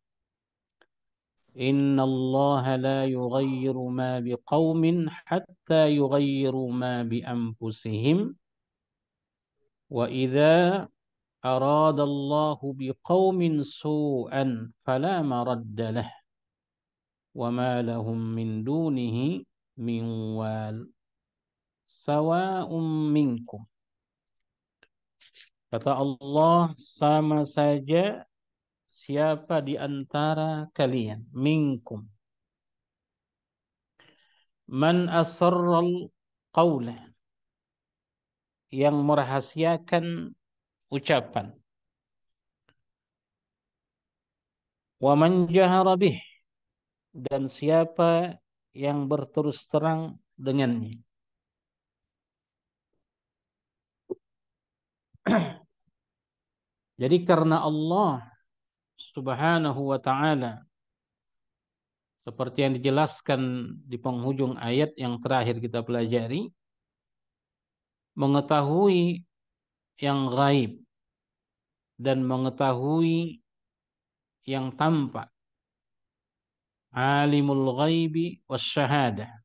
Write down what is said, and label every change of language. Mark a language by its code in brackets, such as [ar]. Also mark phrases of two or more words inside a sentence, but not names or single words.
[ar] إن الله لا يغير ما بقوم حتى يغيروا ما بأنفسهم وإذا أراد الله بقوم سوءا فلا مرد له وما لهم من دونه من وال سواء منكم. [id] Kata Allah, sama saja siapa di antara kalian, [ar] منكم، من أسر القول, [id] yang merahasiakan ucapan, [ar] ومن جهر به, [id] dan siapa yang berterus terang dengannya. Jadi karena Allah [ar] سبحانه وتعالى, [id] seperti yang dijelaskan di penghujung ayat yang terakhir kita pelajari, mengetahui yang gaib dan mengetahui yang tampak, [ar] عالم الغيب والشهادة.